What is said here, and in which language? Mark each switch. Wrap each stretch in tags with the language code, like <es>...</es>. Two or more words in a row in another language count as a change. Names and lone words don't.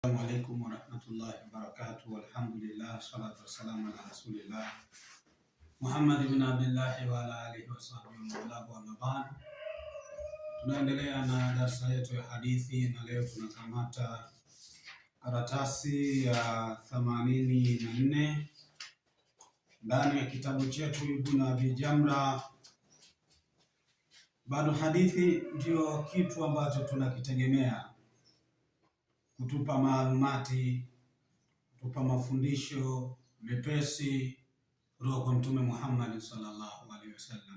<ar>السلام عليكم ورحمة الله وبركاته. الحمد لله، الصلاة والسلام على رسول الله محمد بن عبد الله وعلى آله وصحبه ومن.</ar> <sw>Tunaendelea na darasa yetu ya hadithi na leo tunakamata karatasi ya 84 ndani ya kitabu chetu Ibn Abi Jamra. Bado hadithi ndio kitu ambacho tunakitegemea kutupa maalumati, kutupa mafundisho mepesi kutoka kwa Mtume Muhammad</sw> <ar>صلى الله عليه وسلم.</ar>